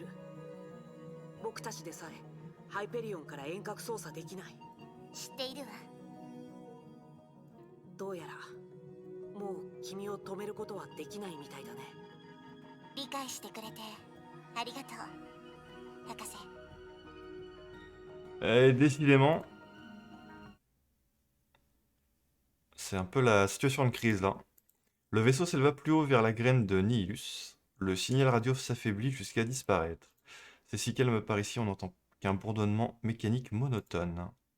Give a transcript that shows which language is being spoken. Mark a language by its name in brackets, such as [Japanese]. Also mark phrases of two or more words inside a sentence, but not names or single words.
[Japanese] 僕たちでさえハイペリオンから遠隔操作できない。知っているわ。どうやらもう君を止めることはできないみたいだね。理解してくれてありがとう、博士。 [French] Décidément, c'est un peu la situation de crise là. Le vaisseau s'éleva plus haut vers la graine de Nihilus. Le signal radio s'affaiblit jusqu'à disparaître. C'est si calme par ici, on n'entend qu'un bourdonnement mécanique monotone.